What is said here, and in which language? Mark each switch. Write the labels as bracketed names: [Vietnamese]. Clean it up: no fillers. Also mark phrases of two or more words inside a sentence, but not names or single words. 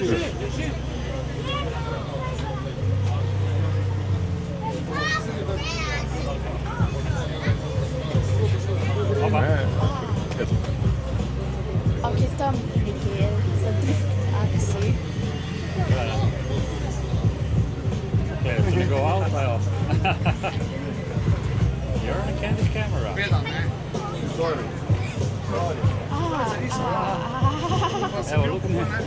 [Slovenian] Ok, tam nekje za drift taksi. To njegov avto, jo. [English] You're on a candid camera. Sorry. Evo, look at me.